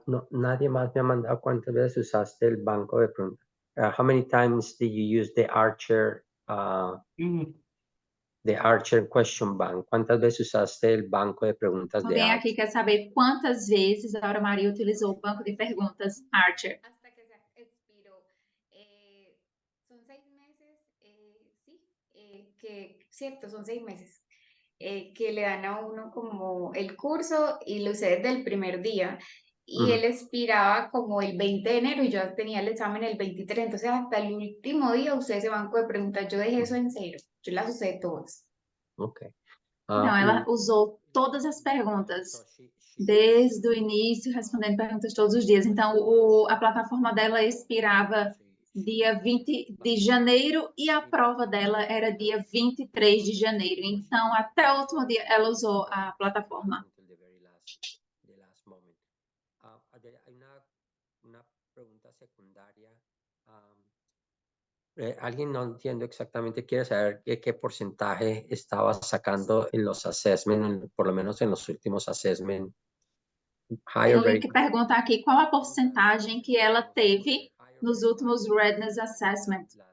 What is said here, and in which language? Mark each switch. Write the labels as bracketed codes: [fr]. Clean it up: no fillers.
[es] Nadie más me ha mandado cuántas veces usaste el banco de preguntas. [en] How many times did you use the Archer? The Archer Question Bank. [es] ¿Cuántas veces usaste el banco de preguntas de [pt] Alguém [es] Archer? [pt] aqui quer saber quantas vezes a Aura Maria utilizou o banco de perguntas Archer? [es] Hasta que se expiró. Son 6 meses, sí, cierto, son 6 meses, que le dan a uno como el curso y lo usé desde el primer día. Y él expiraba como el 20 de enero y yo tenía el examen el 23, entonces hasta el último día usé ese banco de preguntas, yo dejé eso en cero, yo las usé todas. [en] Okay. [pt] Não, ela usou todas as perguntas, desde o início, respondendo perguntas todos os dias. Então, a plataforma dela expirava dia 20 de janeiro e a prova dela era dia 23 de janeiro. Então, até o último dia, ela usou a plataforma. [en] Until the last moment. [es] Hay una pregunta secundaria. Alguien no entiendo exactamente, quiere saber qué porcentaje estaba sacando en los assessment, por lo menos en los últimos assessment. [pt] Tem alguém que pergunta aqui qual a porcentagem que ela teve nos últimos Readiness Assessment.